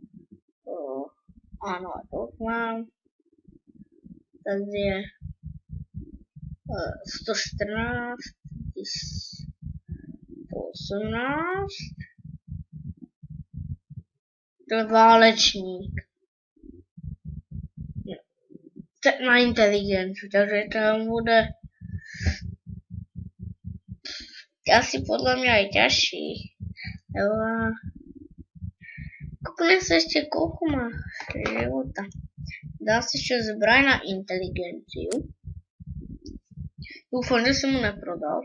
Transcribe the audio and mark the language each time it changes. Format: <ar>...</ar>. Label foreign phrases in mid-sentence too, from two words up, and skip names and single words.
<cs>Ano, a to už mám. Tady je 114, 118. To je válečník.</cs> <sk>Na inteligenci, takže tam bude asi podľa mňa aj ťažší. Koľko sa ešte koľko má života. Dá si ešte zbraj na inteligenciu. Dúfam, že som mu neprodal.</sk>